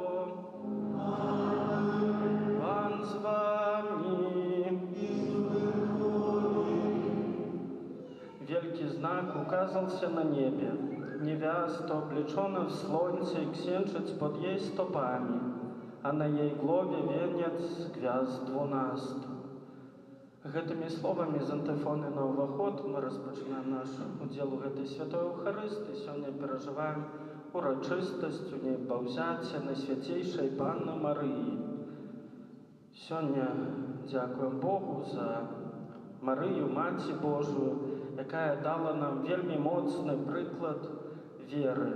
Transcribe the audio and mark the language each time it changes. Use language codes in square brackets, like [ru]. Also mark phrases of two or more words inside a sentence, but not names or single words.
[pl] Pan z wami. Wielki znak ukazał się na niebie. Niewiasta obliczona w słońce i księżyc pod jej stopami, a na jej głowie wieniec gwiazd 12. [be] Гэтымі словамі з антыфоны на ўваход мы распачынаем наш удзел у гэтай святой Еўхарыстыі. Сёння перажываем урачыстасць у небаўзяцця Найсвяцейшай Панны Марыі. Сёння дзякуем Богу за Марыю, Маці Божую, якая дала нам вельмі моцны прыклад веры.